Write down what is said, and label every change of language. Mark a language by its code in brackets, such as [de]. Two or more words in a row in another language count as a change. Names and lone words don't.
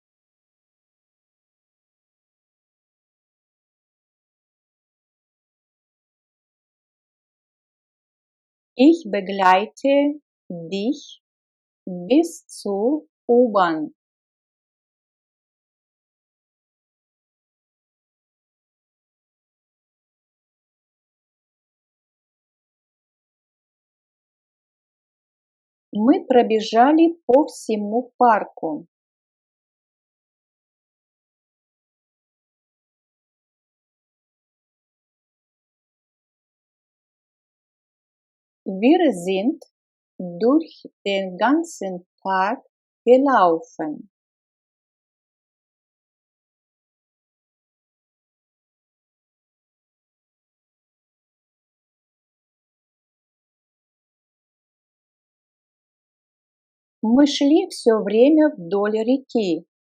[de] Ich begleite dich bis zur U-Bahn. [ru] Мы пробежали по всему парку. [de] Wir sind durch den ganzen Park gelaufen. [ru] Мы шли все время вдоль реки.